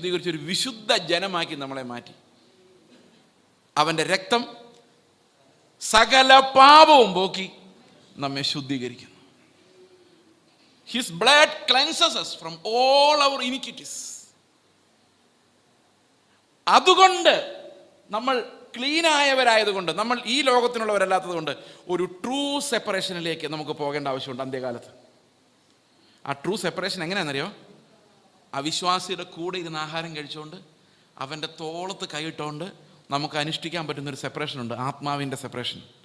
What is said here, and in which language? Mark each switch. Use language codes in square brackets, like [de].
[ml] ഒരു വിശുദ്ധ ജനമാക്കി നമ്മളെ മാറ്റി. അവന്റെ രക്തം സകല പാപവും പോക്കി നമ്മെ ശുദ്ധീകരിക്കുന്നു. [en] His blood cleanses us from all our iniquities. [ml] അതുകൊണ്ട് നമ്മൾ ക്ലീൻ ആയവരായതുകൊണ്ട്, നമ്മൾ ഈ ലോകത്തിനുള്ളവരല്ലാത്തത് കൊണ്ട് ഒരു ട്രൂ സെപ്പറേഷനിലേക്ക് നമുക്ക് പോകേണ്ട ആവശ്യമുണ്ട് അന്ത്യകാലത്ത്. ആ ട്രൂ സെപ്പറേഷൻ എങ്ങനെയാണെന്നറിയോ? അവിശ്വാസിയുടെ കൂടെ ഇരുന്ന് ആഹാരം കഴിച്ചുകൊണ്ട് അവൻ്റെ തോളത്ത് കൈയിട്ടുകൊണ്ട് നമുക്ക് അനുഷ്ഠിക്കാൻ പറ്റുന്നൊരു സെപ്പറേഷൻ ഉണ്ട്, ആത്മാവിൻ്റെ സെപ്പറേഷൻ.